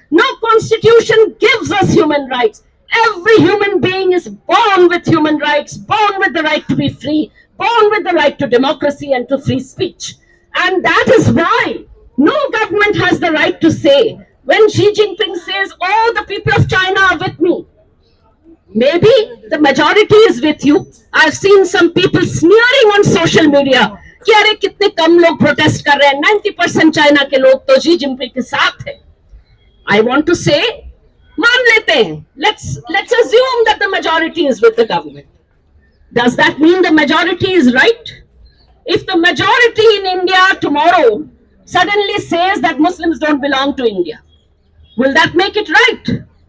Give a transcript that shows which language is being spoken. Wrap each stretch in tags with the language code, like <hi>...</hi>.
<en>No constitution gives us human rights. Every human being is born with human rights, born with the right to be free, born with the right to democracy and to free speech. And that is why no government has the right to say, when Xi Jinping says, oh, the people of China are with me, maybe the majority is with you. I've seen some people sneering on social media</en> <hi>कि अरे कितने कम लोग protest कर रहे हैं, 90% China के लोग तो शी जिनपिंग के साथ है.</hi> <en>I want to say,</en> <hi>मान लेते हैं,</hi> <en>let's assume that the majority is with the government. Does that mean the majority is right? If the majority in India tomorrow suddenly says that Muslims don't belong to India, will that make it right?</en>